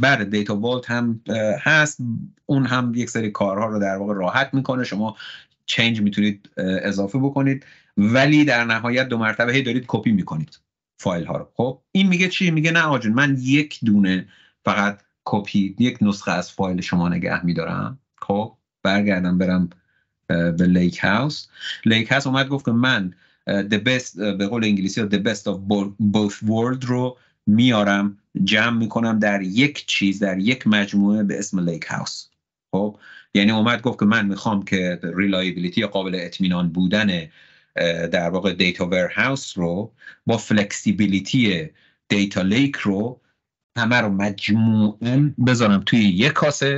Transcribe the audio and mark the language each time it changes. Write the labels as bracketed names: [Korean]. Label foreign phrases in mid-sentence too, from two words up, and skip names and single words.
[Persian] بله [English] data vault [Persian] هم هست، اون هم یک سری کارها رو در واقع راحت میکنه، شما چنج میتونید اضافه بکنید، ولی در نهایت 2 مرتبه هی دارید کپی میکنید فایل ها رو. خب این میگه چی؟ میگه نه آجون، من یک دونه فقط کپی، یک نسخه از فایل شما نگه میدارم. خب برگردم برم به لیک هاوس. لیک هاوس اومد گفت که من [English] the best، [Persian] به قول انگلیسی ها [English] the best of both world [Persian] رو میارم، جمع میکنم در یک چیز، در یک مجموعه به اسم لیک هاوس. خب یعنی اومد گفت که من میخوام که ریلایبیلیتی، قابل اطمینان بودن در واقع [English] data warehouse [Persian] رو با [English] flexibility data lake [Persian] رو همه رو مجموعاً بذارم توی یک کاسه.